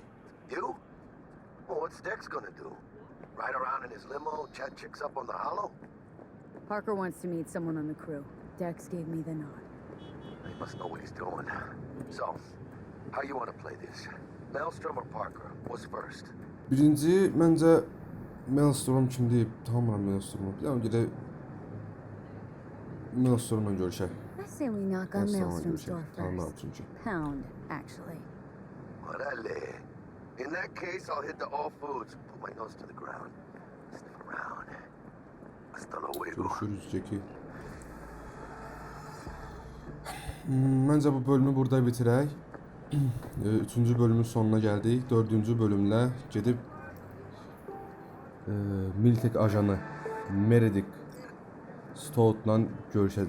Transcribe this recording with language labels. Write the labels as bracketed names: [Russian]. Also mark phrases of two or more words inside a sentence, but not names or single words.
[English] You? Well, what's Dex gonna do? Ride around in his limo, chat chicks up on the hollow? Parker wants to meet someone on the crew. Dex gave me the nod. He must know what he's doing. So, how you want to play this? Maelstrom or Parker? What's first? [Azerbaijani] Birinci, məncə Maelstrom kimdir? Tanımıram Maelstrom'u. Bir dənə gedək Maelstrom'la görüşək. [English] I say we knock on Maelstrom's door [Azerbaijani] Tanımıram [English] first. [Azerbaijani] çünki. [English] Pound, actually. Orale. In that case, I'll hit the all foods. Put my nose to the ground. Sniff around. [Spanish] Hasta luego. [Azerbaijani] Görüşürüz Jackie. Məncə bu bölümü burada bitirək. 3-cü bölümün sonuna gəldik. 4-cü bölümlə gedib Militech ajanı Meredith Stout'la görüşəcək.